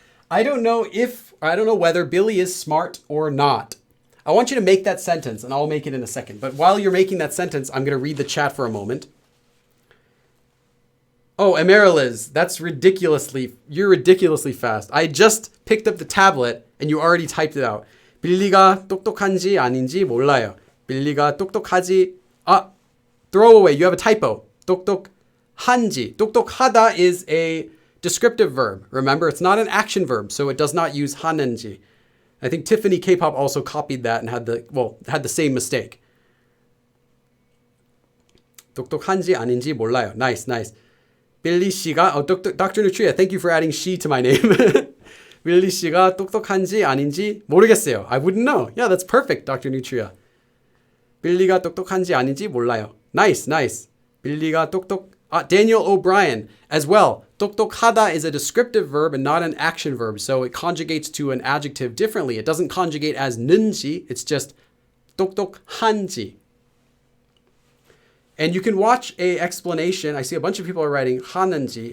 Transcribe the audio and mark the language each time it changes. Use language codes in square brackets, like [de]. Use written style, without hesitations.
[en] I don't know whether Billy is smart or not. I want you to make that sentence, and I'll make it in a second. But while you're making that sentence, I'm going to read the chat for a moment. Oh, Amariliz, you're ridiculously fast. I just picked up the tablet, and you already typed it out. [ko] 빌리가 똑똑한지 아닌지 몰라요. 빌리가 똑똑하지, [en] throwaway, you have a typo. [ko] 똑똑한지. [en] 똑똑하다 is a descriptive verb. Remember, it's not an action verb, so it does not use 하는지. I think Tiffany K-pop also copied that and had the same mistake. [ko] 똑똑한지 아닌지 몰라요. [en] Nice. 빌리 씨가 Dr. Nutria, thank you for adding she to my name. [ko] 빌리 씨가 똑똑한지 아닌지 모르겠어요. [en] I wouldn't know. Yeah, that's perfect, Dr. Nutria. [ko] 빌리가 똑똑한지 아닌지 몰라요. [en] Nice. 빌리가 Daniel O'Brien as well. 똑똑하다 is a descriptive verb and not an action verb, so it conjugates to an adjective differently. It doesn't conjugate as 는지, it's just 똑똑한지. And you can watch a explanation. I see a bunch of people are writing 하는지.